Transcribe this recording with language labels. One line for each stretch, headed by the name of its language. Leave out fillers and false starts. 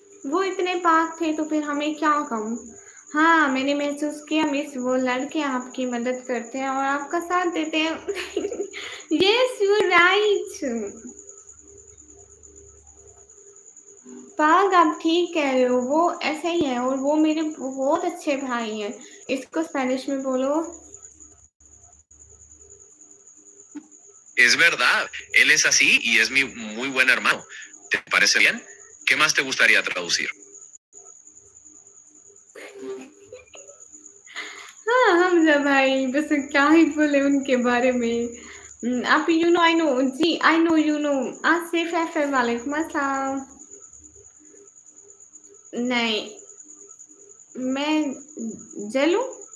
Hindi: वो इतने पाक थे तो फिर हमें क्या कम। हाँ मैंने महसूस किया मिस, वो लड़के आपकी मदद करते हैं और आपका साथ देते हैं।
English: Yes you right.
Hindi: पाग आप ठीक कह रहे हो, वो ऐसे ही है और वो मेरे बहुत अच्छे भाई हैं। इसको स्पेनिश में बोलो।
Spanish: Es verdad, él es así y es mi muy buen hermano. ¿Te parece bien? ¿Qué más te gustaría traducir?
Hindi: हाँ हमजा भाई, बस क्या ही बोले उनके बारे में।
English: आप you know I know जी, I know you know. Asif है वालेकुम अस्सलाम।
Hindi: नहीं मैं जलूं?